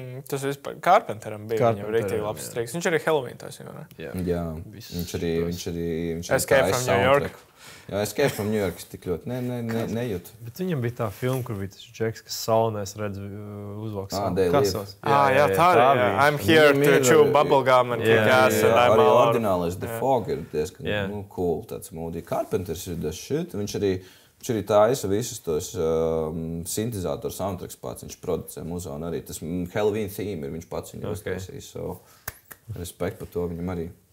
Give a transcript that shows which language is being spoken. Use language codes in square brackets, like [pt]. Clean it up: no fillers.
[lv] Tas vispār Carpenteram bija viņam riktīgi labs striks. Viņš arī Halloween taisīja, ne? Jā, viņš arī [en] Escape from New York. [lv] Jā, Escape from New York tik ļoti nejūt. Bet viņam bija tā filma, kur bija tas džeks, kas saunēs redz uzvalks. Kasos. Jā, tā arī. [en] I'm here to chew bubblegum and kick ass and I'm all out. [lv] Arī ordinālais The Fog ir diezgan cool, tāds moody. Carpenters ir the shit. Viņš arī taisa visus tos sintezātoru soundtracks pats. Viņš producē muzonu arī. Tas Halloween theme ir viņš pats viņu uztaisījis. So, respekt par to viņam arī.